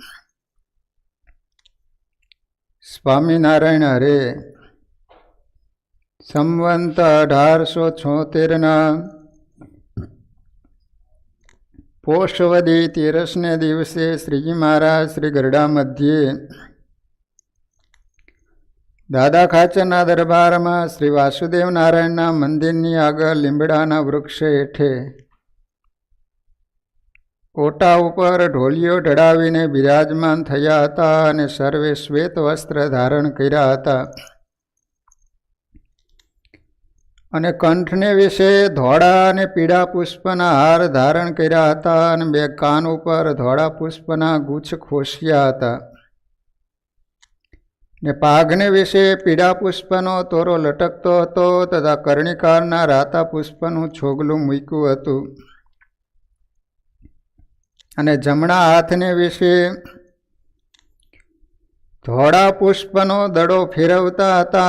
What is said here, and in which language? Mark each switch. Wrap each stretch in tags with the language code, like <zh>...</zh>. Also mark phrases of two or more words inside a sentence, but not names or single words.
<gu>સ્વામિનારાયણ હરે સંવત 1876 પોષવદી 13 દિવસે શ્રીજી મહારાજ શ્રી ગઢડા મધ્ય દાદા ખાચરના દરબાર માં શ્રી વાસુદેવ નારાયણ મંદિર આગળ લીમડાના વૃક્ષ હેઠે ઓટા ઉપર ઢોલિયો ઢળાવીને બિરાજમાન થયા હતા અને સર્વે શ્વેત વસ્ત્ર ધારણ કર્યા હતા અને કંઠને વિષે ધોળા અને પીળા પુષ્પના હાર ધારણ કર્યા હતા અને બે કાન ઉપર ધોળા પુષ્પના ગુચ્છ ખોસ્યા હતા ને પાઘને વિષે પીળા પુષ્પનો તોરો લટકતો હતો તથા કર્ણિકારના રાતા પુષ્પનું છોગલું મૂક્યું હતું અને જમણા હાથને વિષે ધોળા પુષ્પનો દડો ફેરવતા હતા।</gu>